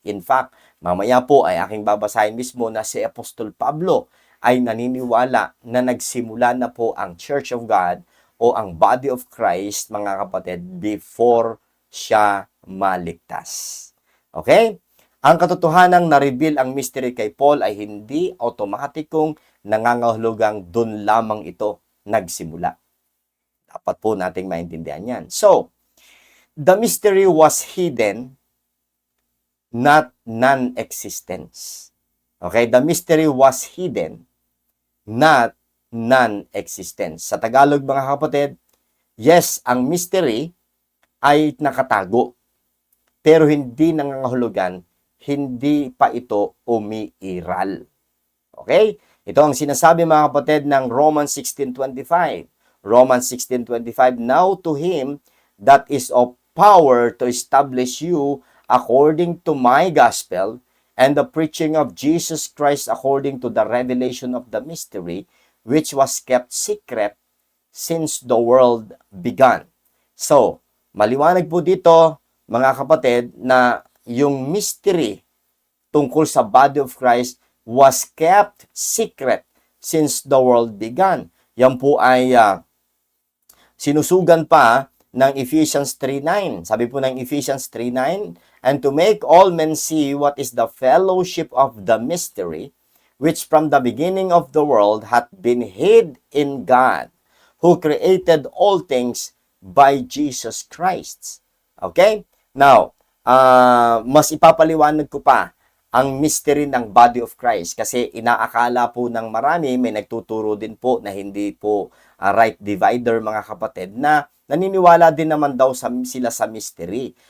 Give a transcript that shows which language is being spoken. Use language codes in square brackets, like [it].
[tl] In fact, mamaya po ay aking babasahin mismo na si Apostol Pablo ay naniniwala na nagsimula na po ang Church of God o ang Body of Christ, mga kapatid, before siya maligtas. Okay? Ang katotohanang na-reveal ang mystery kay Paul ay hindi automatikong nangangahulugang dun lamang ito nagsimula. Dapat po nating maintindihan yan. [en] So, the mystery was hidden, not non-existence. Okay? The mystery was hidden, not non-existence. [tl] Sa Tagalog, mga kapatid, yes, ang mystery ay nakatago, pero hindi nangangahulugan, hindi pa ito umiiral. Okay? Ito ang sinasabi, mga kapatid, ng Romans 16:25. [en] Romans 16:25, now to him that is of power to establish you according to my gospel and the preaching of Jesus Christ according to the revelation of the mystery, which was kept secret since the world began. [tl] So, maliwanag po dito, mga kapatid, na yung mystery tungkol sa body of Christ [en] was kept secret since the world began. [tl] Yan po ay sinusugan pa ng Ephesians 3:9. Sabi po ng [en] Ephesians 3:9, and to make all men see what is the fellowship of the mystery, which from the beginning of the world hath been hid in God, who created all things by Jesus Christ. Okay? [tl] Now, mas ipapaliwanag ko pa ang mystery ng body of Christ kasi inaakala po ng marami, may nagtuturo din po na hindi po right divider, mga kapatid, na naniniwala din naman daw sila sa mystery.